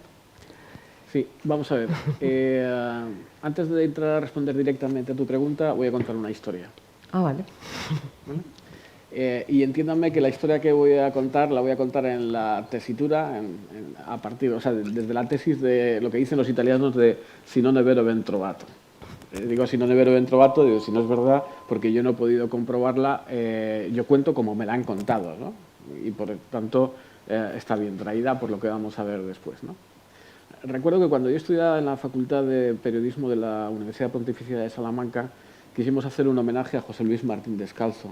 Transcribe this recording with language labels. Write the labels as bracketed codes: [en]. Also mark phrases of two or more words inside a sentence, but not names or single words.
[es] Sí, vamos a ver. Antes de entrar a responder directamente a tu pregunta, voy a contar una historia. Ah, vale. Y entiéndanme que la historia que voy a contar la voy a contar en la tesitura, desde la tesis de lo que dicen los italianos de [it] si non è vero ben trovato. Digo si non è vero ben trovato, [es] digo si no es verdad, porque yo no he podido comprobarla, yo cuento como me la han contado, ¿no? Y por tanto está bien traída por lo que vamos a ver después, ¿no? Recuerdo que cuando yo estudiaba en la Facultad de Periodismo de la Universidad Pontificia de Salamanca, quisimos hacer un homenaje a José Luis Martín Descalzo.